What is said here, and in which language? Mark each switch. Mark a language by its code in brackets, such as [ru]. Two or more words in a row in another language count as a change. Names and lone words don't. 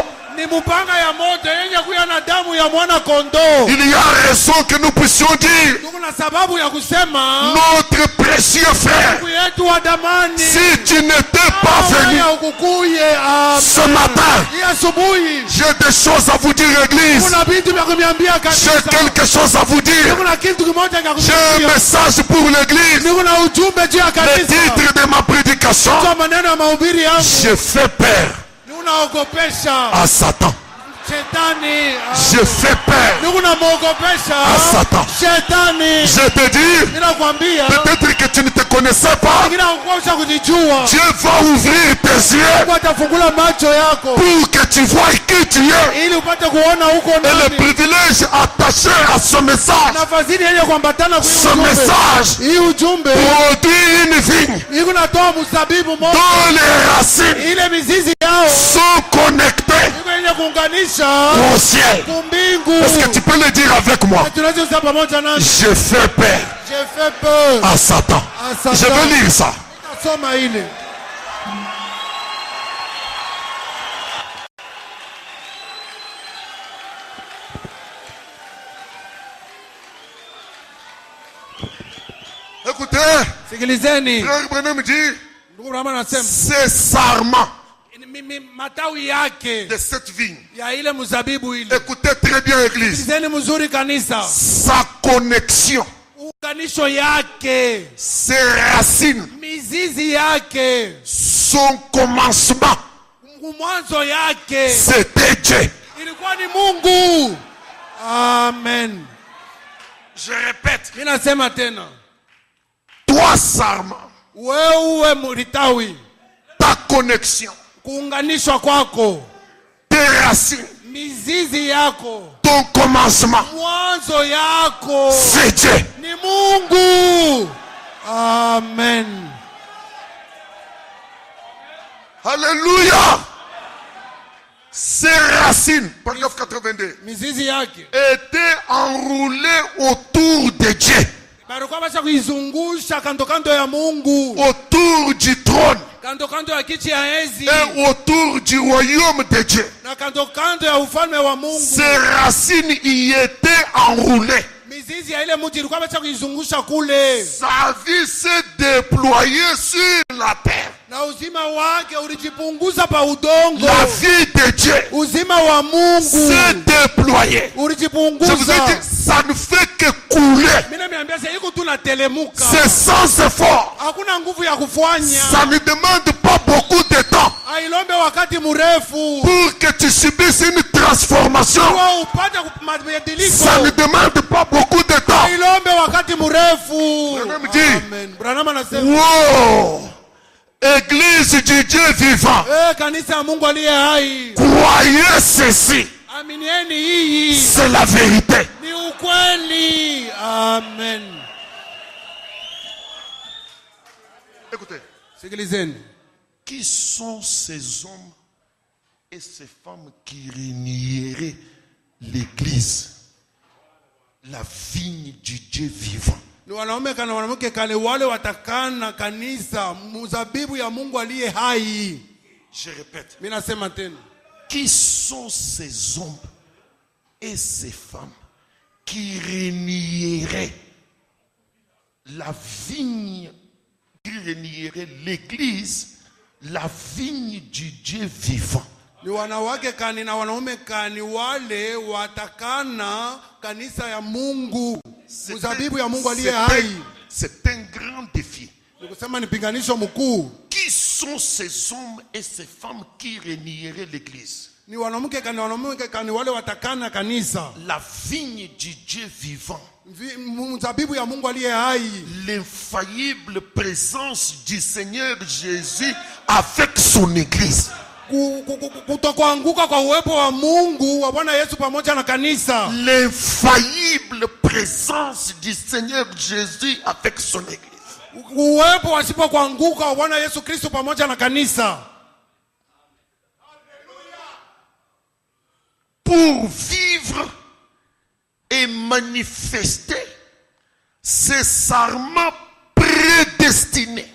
[sw] ni mupanga ya moto yenye kuya na damu ya mwana kondoo. [fr] Il y a raison que nous puissions dire, [sw] Kuna sababu ya kusema [fr] notre précieux frère, [sw] ndugu yetu wa damani, [fr] si tu n'étais pas venu [sw] ya ukukuye [fr] ce matin, [sw] hii asubuhi, [fr] j'ai des choses à vous dire, église. [sw] kuna vitu vya kuniambia [fr] J'ai [sw] kanisa. [fr] quelque chose à vous dire. [sw] Kuna kitu kimoja cha [fr] J'ai un [sw] kuniambia. [fr] message pour l'église. [sw] Kuna ujumbe juu ya [fr] Le [sw] kanisa. [fr] titre de ma prédication, [sw] Kwa maneno ya mahubiri yangu, [fr] j'ai fait peur [sw] unaogopesha [fr] à Satan. [sw] shetani. [fr] J'ai fait peur [sw] Unamwogopesha [fr] à Satan. [sw] shetani. [fr] Je te dis, [sw] Ninakwambia [fr] peut-être que tu ne te connaissais pas. [sw] lakini haukuweza kujijua. [fr] Dieu va ouvrir tes yeux [sw] Mungu atafungula macho yako [fr] pour que tu vois qui tu es. [sw] ili upate kuona huko [fr] Et le [sw] ndani. [fr] privilège attaché à ce message, [sw] Na fadhili yenye kuambatana kwa [fr] ce [sw] ujumbe. [fr] message [sw] Hii ujumbe [fr] produit une vigne [sw] iko natoa mzabibu moja. [fr] dont les racines [sw] Ile mizizi yao [fr] sont connectées [sw] iko yenye kuunganisha [fr] au ciel. [sw] kumbingu. [fr] Est-ce que tu peux le dire avec moi? [sw] Tunaweza kusema pamoja nami. [fr] J'ai fait peur J'ai fait peur à Satan. à Satan. Je veux lire ça. [sw] Soma ile. [fr] Écoutez, [sw] Sikilizeni. [fr] frère Branham dit, [sw] Ndugu Brahma anasema [fr] c'est sarment [sw] matawi yake [fr] de cette vigne. [sw] ya ile mzabibu ile. [fr] Écoutez très bien, église. [sw] Sikilizeni mzuri kanisa. [fr] Sa connexion, [sw] Unganisho yake, [fr] ses racines, [sw] mizizi yake, [fr] son commencement, [sw] mwanzo yake [fr] c'était Dieu. [sw] ilikuwa ni Mungu. Amen. [fr] Je répète, [sw] Mimi nasema tena, [fr] toi sarment, [sw] wewe mlitawi, [fr] ta connexion, [sw] kuunganishwa kwako, [fr] tes racines, [sw] mizizi yako, [fr] ton commencement, [sw] mwanzo yako [fr] c'est Dieu. [sw] ni Mungu. Amen. [fr] Alléluia. Ses racines, paragraphe 82, [sw] Mizizi yake [fr] étaient enroulées autour de Dieu, [sw] balikuwa basha kuizungusha kando kando ya Mungu, [fr] autour du trône [sw] kando kando ya kiti ya enzi [fr] et autour du royaume de Dieu. [sw] na kando kando ya ufalme wa Mungu. [fr] Ses racines y étaient enroulées. [sw] Mizizi ya ile mti ilikuwa basha kuizungusha kule, [fr] Sa vie s'est déployée sur la terre. [sw] na uzima wake ulijipunguza pa udongo. [fr] La vie de Dieu [sw] Uzima wa Mungu [fr] s'est déployée. Je vous ai [sw] ulijipunguza. [fr] dit, ça ne fait que couler. [sw] Mimi niambia sasa iko tu natelemuka. [fr] C'est sans effort. [sw] Hakuna nguvu ya kufanya. [fr] Ça ne demande pas beaucoup de temps [sw] Hailombe wakati mrefu. [fr] pour que tu subisses une transformation. [sw] Kwa upate mabadiliko. [fr] Ça ne demande pas beaucoup de temps. [sw] Hailombe wakati mrefu. [fr] Branham dit, [sw] Amen. Branham anasema, [fr] wow, Église du Dieu vivant, [sw] kanisa ya Mungu aliye hai, [fr] croyez ceci, [sw] aminieni hii [fr] c'est la vérité. [sw] ni ukweli. Amen. [fr] Écoutez, [sw] Sikilizeni. [fr] qui sont ces hommes et ces femmes qui renieraient l'Église, la vigne du Dieu vivant? [sw] Ni wanaume kana wanawake kale wale watakana kanisa mzabibu ya Mungu aliye hai. [fr] Je répète, [sw] Mimi nasema tena. [fr] qui sont ces hommes et ces femmes qui renieraient la vigne, qui renieraient l'Église, la vigne du Dieu vivant? [sw] Ni wanawake kani na wanaume kani wale watakana kanisa ya Mungu, mzabibu ya Mungu aliye hai. [fr] C'est un grand défi. [sw] Ni kusema ni pinganisho mkuu. [fr] Qui sont ces hommes et ces femmes qui renieraient l'Église? [sw] Ni wanawake kani kani wale watakana kanisa, [fr] La vigne du Dieu vivant. [sw] mzabibu ya Mungu aliye hai. [fr] L'infaillible présence du Seigneur Jésus avec son Église. [sw] Kutokuanguka kwa uwepo wa Mungu wa Bwana Yesu pamoja na kanisa. [fr] L'infaillible présence du Seigneur Jésus avec son église. [sw] Uwepo wasipokuanguka wa Bwana Yesu Kristo pamoja na kanisa. [fr] Pour vivre et manifester ces sarments prédestinés.